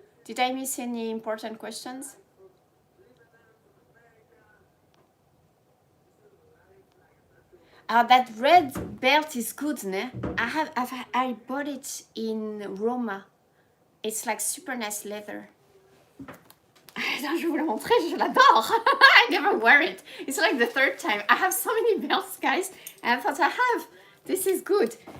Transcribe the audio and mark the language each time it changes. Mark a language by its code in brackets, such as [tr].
[en] Did I miss any important questions? That red belt is good, ne? I bought it in Roma. It's like super nice leather. [fr] Attends, je vais vous le montrer, je l'adore. [en] I never wear it. It's like the third time. I have so many belts, guys. And I thought this is good.